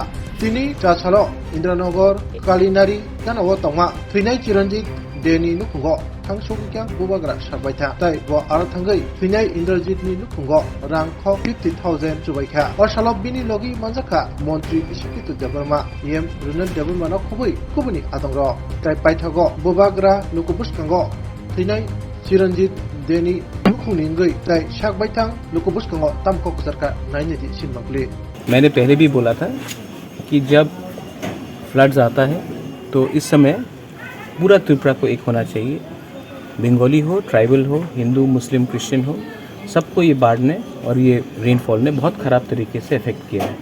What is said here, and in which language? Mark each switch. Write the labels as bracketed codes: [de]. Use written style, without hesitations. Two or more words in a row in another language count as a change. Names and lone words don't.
[trp] तिनि जासालो इन्द्रनगर कालिनारि जानाव तंगा थैनाय चिरन्जित देनि नुखुंगो थांसुंग्या बुबाग्रा साबायथा ताइ ब आरो थांगै थैनाय इन्द्रजितनि नुखुंगो रां 50,000 जुबायखा असालो बिनि लगी मानजाखा मन्त्रि इसिकितु देबरमा एम रुनल देबरमानो खुबैनि आदंर ताइ पाइथागो बुबाग्रा नुकुबुसकांगो थैनाय चिरन्जित देनि नुखुंनिंगै ताइ सागबायथां नुकुबुसकांगो तामको सरकार नायनेदि सिनमागले। [hi] मैंने पहले भी बोला था कि जब फ्लड्स आता है तो इस समय पूरा त्रिपुरा को एक होना चाहिए, बंगाली हो, ट्राइबल हो, हिंदू, मुस्लिम, क्रिश्चियन हो, सबको ये बाढ़ ने और ये रेनफॉल ने बहुत ख़राब तरीके से अफेक्ट किया है।